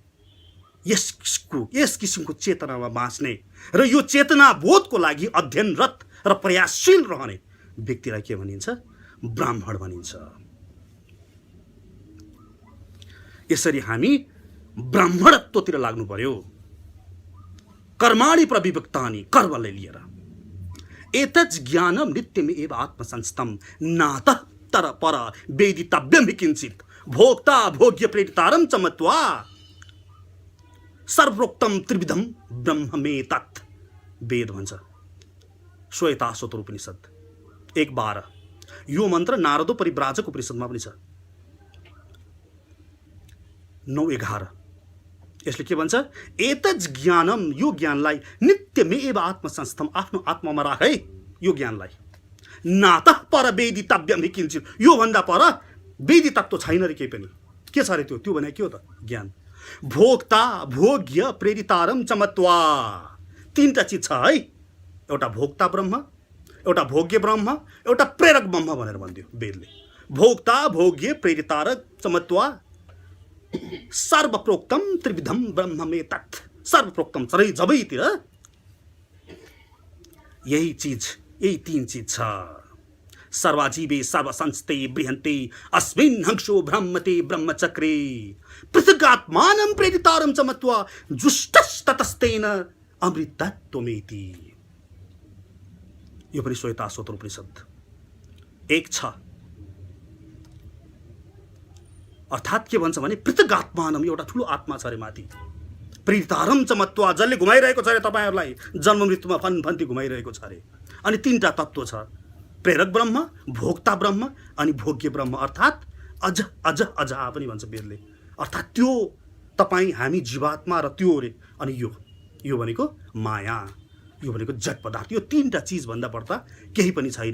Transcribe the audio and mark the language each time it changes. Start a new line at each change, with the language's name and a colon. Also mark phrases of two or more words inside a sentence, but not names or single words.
Nepali: यस किसिमको चेतनामा बाँच्ने र यो चेतना बोधको लागि अध्ययनरत र प्रयासशील रहने व्यक्तिलाई के भनिन्छ? ब्राह्मण भनिन्छ। यसरी हामी ब्राह्मणत्वतिर लाग्नु पर्यो।
Sanskrit: कर्माणि प्रविभक्तानि,
Nepali: कर्मलाई लिएर।
Sanskrit: एतत् ज्ञानम नित्यमेव आत्मसंस्थम नातः तर पर वेदितव्यम हि किंचित भोक्ता भोग्य प्रेरितारं च मत्वा सर्वोक्तम त्रिविधम ब्रह्म में तत्।
Nepali: वेद भन्छ श्वेताश्वतर उपनिषद 1:12। यो मन्त्र नारदो परिव्राजक उपनिषदमा पनि छ 9:11। यसले के भन्छ?
Sanskrit: एतत् ज्ञानम,
Nepali: यो ज्ञानलाई
Sanskrit: नित्यमेव आत्मसंस्थम,
Nepali: आफ्नो आत्मामा राख है यो ज्ञानलाई।
Sanskrit: नातः पर वेदितव्यम हि किंचित,
Nepali: यो भन्दा पर वेदी तत्त्व छैन रे केही पनि। के छ रे त्यो? त्यो भने के हो त? ज्ञान।
Sanskrit: भोक्ता भोग्य प्रेरितारम च मत्वा,
Nepali: तीनटा चिज छ है। एउटा भोक्ता ब्रह्म, एउटा भोग्य ब्रह्म, एउटा प्रेरक ब्रह्म भनेर भनिदियो वेदले।
Sanskrit: भोक्ता भोग्य प्रेरितारक च मत्वा सर्वप्रोक्तम त्रिविधम ब्रह्म में तत्।
Nepali: सर्वप्रोक्तम जबैतिर यही तीन चीज छ।
Sanskrit: सर्वाजीवे सर्वसंस्ते बृहन्ते अस्मिन् हंसो ब्रह्मते ब्रह्मचक्रे पृथगात्मानं प्रेरितारं च मत्वा जुष्टस्ततस्तेन अमृतत्वमेति।
Nepali: यो पनि श्वेताश्वतर उपनिषद 1:6। अर्थात् के भन्छ भने पृथगात्मानं, एउटा ठुलो आत्मा छ रे माथि।
Sanskrit: प्रेरितारं च मत्वा,
Nepali: जसले घुमाइरहेको छ रे तपाईहरुलाई, जन्म मृत्युमा फन्ती घुमाइरहेको छ रे। अनि तीनटा तत्त्व छ, प्रेरक ब्रह्म, भोक्ता ब्रह्म अनि भोग्य ब्रह्म। अर्थात् अज पनि भन्छ वेदले। अर्थात् त्यो तपाईँ हामी जीवात्मा र त्यो रे। अनि यो भनेको माया, यो भनेको जड पदार्थ, यो तीनटा चीज भन्दा बढ्ता केही पनि छैन।